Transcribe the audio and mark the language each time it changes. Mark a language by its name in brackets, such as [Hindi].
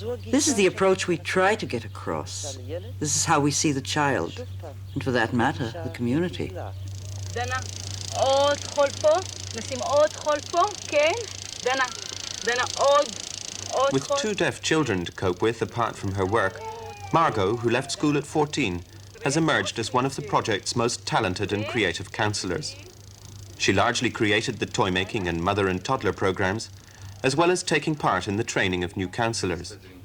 [English] This is the approach we try to get across. This is how we see the child, and for that matter, the community. [Hebrew] דנה, עוד חול פה, נשים עוד חול פה, כן? דנה, דנה, עוד חול. [English] With 2 deaf children to cope with apart from her work, Margot, who left school at 14, has emerged as one of the project's most talented and creative counselors. She largely created the toy-making and mother and toddler programs, as well as taking part in the training of new counselors.